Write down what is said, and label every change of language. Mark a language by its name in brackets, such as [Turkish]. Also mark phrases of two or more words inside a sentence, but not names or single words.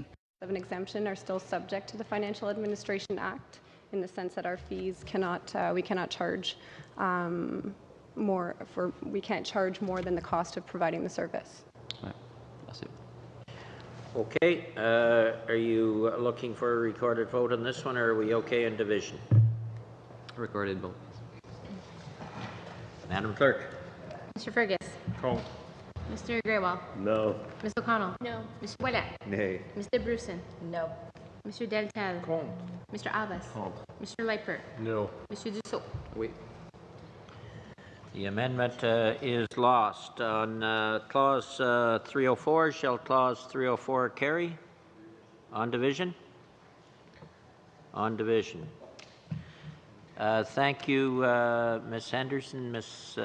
[English] Of an exemption are still subject to the Financial Administration Act in the sense that our fees cannot, we cannot charge we can't charge more than the cost of providing the service. Okay, are you looking for a recorded vote on this one, or are we okay in division? Recorded vote. Madam Clerk. Mr. Fergus. Contre. Mr. Grewal. No. Ms. O'Connell. No. Mr. Ouellet. Nay. Mr. Bruson. No. Mr. Deltel. Contre. Mr. Alves. Contre. Mr. Leiper. No. Mr. Dussault. Oui. The amendment is lost. On clause 304, shall clause 304 carry? On division? On division. Thank you, Ms. Henderson, Ms.